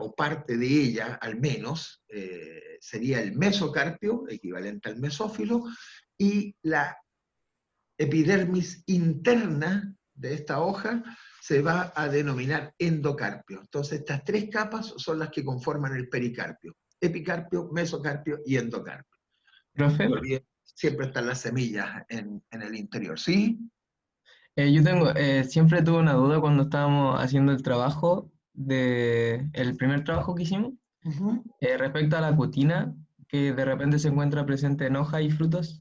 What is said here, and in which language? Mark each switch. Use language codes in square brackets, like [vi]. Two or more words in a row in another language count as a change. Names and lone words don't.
[es] O parte de ella al menos, sería el mesocarpio, equivalente al mesófilo, y la epidermis interna de esta hoja se va a denominar endocarpio. Entonces estas 3 capas son las que conforman el pericarpio: epicarpio, mesocarpio y endocarpio. Profe, No olviden, siempre están las semillas en el interior, ¿sí? siempre tuve una duda cuando estábamos haciendo el trabajo el primer trabajo que hicimos, Uh-huh. respecto a la cutina, que de repente se encuentra presente en hojas y frutos.